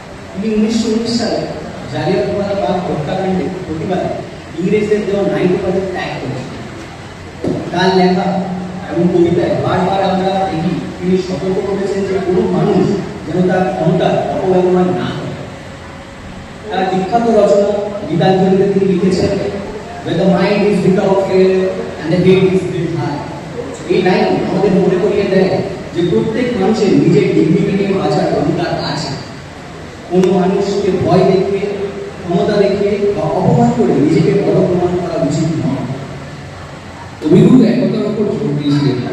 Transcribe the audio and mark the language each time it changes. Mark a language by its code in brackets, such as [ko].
[bn] তিনি 1919 সালে জালিয়ানওয়ালাবাগ হত্যাকাণ্ডের প্রতিবাদে ইংরেজদের দেওয়া 90% ত্যাগ করেছিলেন। তার লেখা এবং কবিতায় বারবার আমরা দেখি তিনি সতর্ক করেছেন যে কোনো মানুষ যেন তার ক্ষমতার অপব্যবহার না করে। তার বিখ্যাত রচনা গীতাঞ্জলিতে তিনি লিখেছেন, [en] "When the mind is without fear and the head is built high." [bn] এই লাইন আমাদের মনে করিয়ে দেয় যে প্রত্যেক মানুষের নিজের ডিগনিটি নিয়ে বাঁচার অধিকার আছে। কোনো মানুষকে ভয় দেখিয়ে, ক্ষমতা দেখিয়ে বা অপমান করে নিজেকে বড় প্রমাণ করা উচিত নয়। কবিগুরু একতার উপর জোর দিয়েছিলেন।